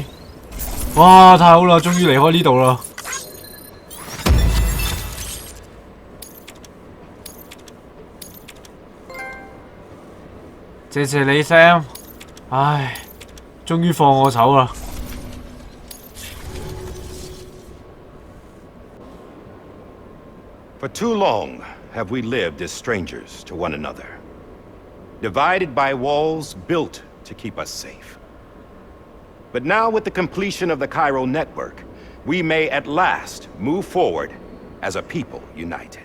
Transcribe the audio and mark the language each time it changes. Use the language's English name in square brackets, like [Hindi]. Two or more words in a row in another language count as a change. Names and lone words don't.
[Cantonese] 哇，太好啦，終於離開呢度啦！謝謝你 Sam， 唉，終於放我走啦。 [English] For too long have we lived as strangers to one another, divided by walls built to keep us safe. But now with the completion of the Cairo network, we may at last move forward as a people united.